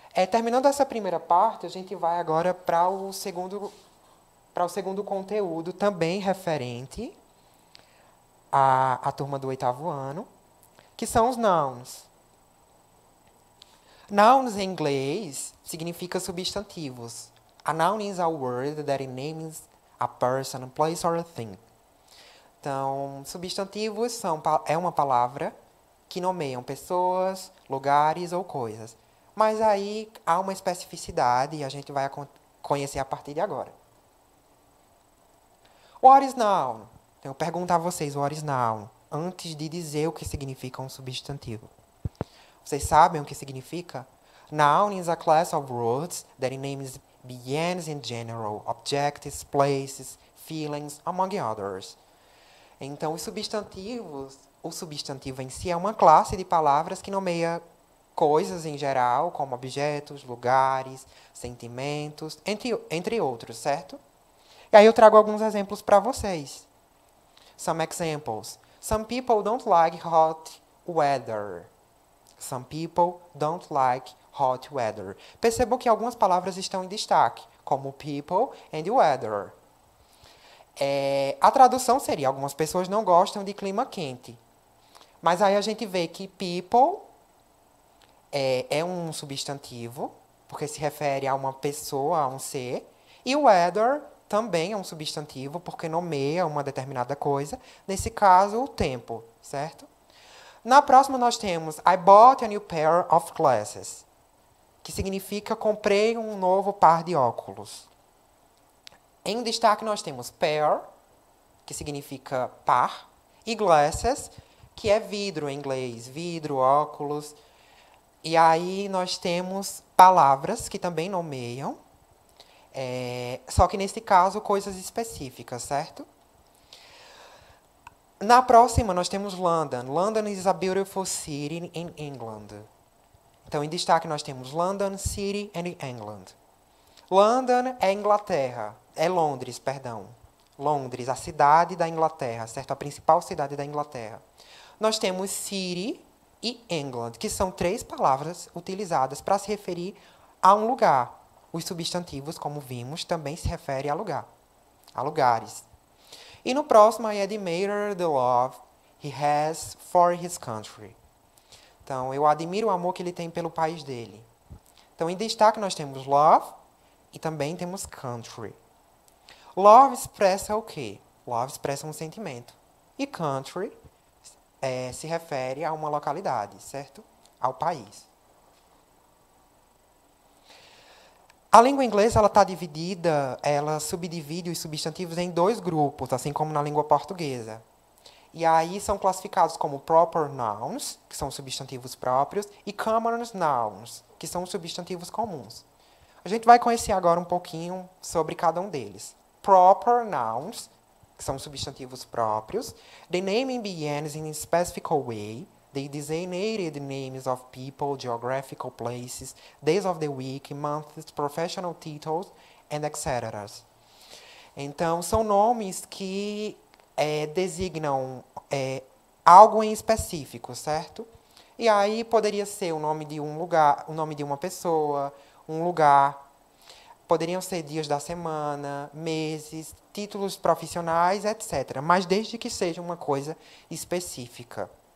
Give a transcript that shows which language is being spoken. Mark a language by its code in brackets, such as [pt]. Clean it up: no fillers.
[pt] Terminando essa primeira parte, a gente vai agora para o segundo conteúdo, também referente à turma do 8º ano, que são os nouns. Nouns em inglês significa substantivos. [en] A noun is a word that names a person, a place or a thing. [pt] Então, substantivos é uma palavra que nomeiam pessoas, lugares ou coisas. Mas aí há uma especificidade e a gente vai conhecer a partir de agora. [en] What is noun? [pt] Então, eu pergunto a vocês, [en] what is noun? [pt] Antes de dizer o que significa um substantivo. Vocês sabem o que significa? [en] Noun is a class of words that names begins in general, objects, places, feelings, among others. [pt] Então, os substantivos, o substantivo em si é uma classe de palavras que nomeia coisas em geral, como objetos, lugares, sentimentos, entre outros, certo? E aí eu trago alguns exemplos para vocês. [en] Some examples. Some people don't like hot weather. Some people don't like hot weather. [pt] Percebam que algumas palavras estão em destaque, como [en] people and weather. [pt] A tradução seria, algumas pessoas não gostam de clima quente. Mas aí a gente vê que people é um substantivo, porque se refere a uma pessoa, a um ser. E weather também é um substantivo, porque nomeia uma determinada coisa. Nesse caso, o tempo, certo? Na próxima, nós temos [en] I bought a new pair of glasses, [pt] que significa comprei um novo par de óculos. Em destaque, nós temos pair, que significa par, e glasses, que é vidro em inglês, vidro, óculos. E aí nós temos palavras que também nomeiam, só que nesse caso coisas específicas, certo? Na próxima nós temos London. [en] London is a beautiful city in England. [pt] Então, em destaque nós temos [en] London City and England. [pt] London é Inglaterra, é Londres, perdão. Londres, a cidade da Inglaterra, certo? A principal cidade da Inglaterra. Nós temos City e England, que são 3 palavras utilizadas para se referir a um lugar. Os substantivos, como vimos, também se referem a lugar, a lugares. E no próximo, [en] I admire the love he has for his country. [pt] Então, eu admiro o amor que ele tem pelo país dele. Então, em destaque, nós temos love e também temos country. Love expressa o quê? Love expressa um sentimento. E country se refere a uma localidade, certo? Ao país. A língua inglesa está dividida, ela subdivide os substantivos em 2 grupos, assim como na língua portuguesa. E aí são classificados como proper nouns, que são substantivos próprios, e common nouns, que são substantivos comuns. A gente vai conhecer agora um pouquinho sobre cada um deles. Proper nouns, que são substantivos próprios. [en] The naming begins in a specific way. They designated names of people, geographical places, days of the week, months, professional titles, and etc. [pt] Então, são nomes que designam algo em específico, certo? E aí poderia ser o nome de um lugar, o nome de uma pessoa, um lugar. Poderiam ser dias da semana, meses, títulos profissionais, etc. Mas desde que seja uma coisa específica.